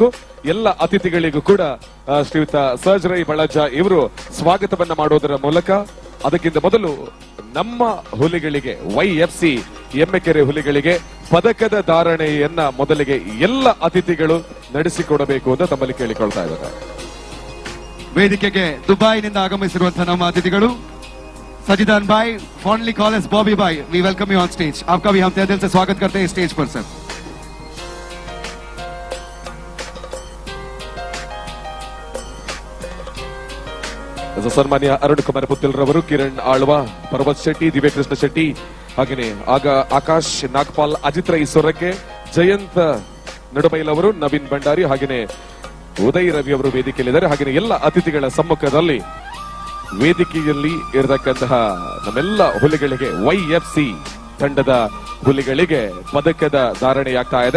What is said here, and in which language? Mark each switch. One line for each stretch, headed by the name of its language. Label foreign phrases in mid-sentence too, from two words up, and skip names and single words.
Kannada: ಎಲ್ಲ ಅತಿಥಿಗಳಿಗೂ ಕೂಡ ಶ್ರೀಯುತ ಸರ್ಜರೈ ಬಳಜ್ಜ ಇವರು ಸ್ವಾಗತವನ್ನ ಮಾಡೋದರ ಮೂಲಕ ಅದಕ್ಕಿಂತ ಮೊದಲು ನಮ್ಮ ಹುಲಿಗಳಿಗೆ YFC ಎಮ್ಮೆಕೆರೆ ಹುಲಿಗಳಿಗೆ ಪದಕದ ಧಾರಣೆಯನ್ನ ಮೊದಲಿಗೆ ಎಲ್ಲ ಅತಿಥಿಗಳು ನಡೆಸಿಕೊಡಬೇಕು ಅಂತ ತಮ್ಮಲ್ಲಿ ಕೇಳಿಕೊಳ್ತಾ ಇದ್ದಾರೆ. ವೇದಿಕೆಗೆ ದುಬೈನಿಂದ ಆಗಮಿಸಿರುವಂತಹ ನಮ್ಮ ಅತಿಥಿಗಳು सजिदान भाई,
English: fondly call as Bobby भाई, we welcome you on stage.
Hindi: आपका भी हम तहे दिल से स्वागत करते हैं स्टेज पर सर.
Kannada: ಸನ್ಮಾನ್ಯ ಅರುಣ್ ಕುಮಾರ್ ಪುತ್ತಿಲ್ರವರು, ಕಿರಣ್ ಆಳ್ವ, ಪರ್ವತ್ ಶೆಟ್ಟಿ, ದಿವ್ಯಕೃಷ್ಣ ಶೆಟ್ಟಿ, ಹಾಗೆಯೇ ಆಕಾಶ್ ನಾಗ್ಪಾಲ್, ಅಜಿತ್ ರೈ ಸೊರಕೆ, ಜಯಂತ್ ನಡುಬೈಲವರು, ನವೀನ್ ಭಂಡಾರಿ, ಹಾಗೆಯೇ ಉದಯ್ ರವಿ ಅವರು ವೇದಿಕೆಯಲ್ಲಿದ್ದಾರೆ. ಹಾಗೆಯೇ ಎಲ್ಲ ಅತಿಥಿಗಳ ಸಮ್ಮುಖದಲ್ಲಿ ವೇದಿಕೆಯಲ್ಲಿ ಇರತಕ್ಕಂತಹ ನಮ್ಮೆಲ್ಲ ಹುಲಿಗಳಿಗೆ, YFC ತಂಡದ ಹುಲಿಗಳಿಗೆ ಪದಕದ ಧಾರಣೆಯಾಗ್ತಾ ಇದೆ.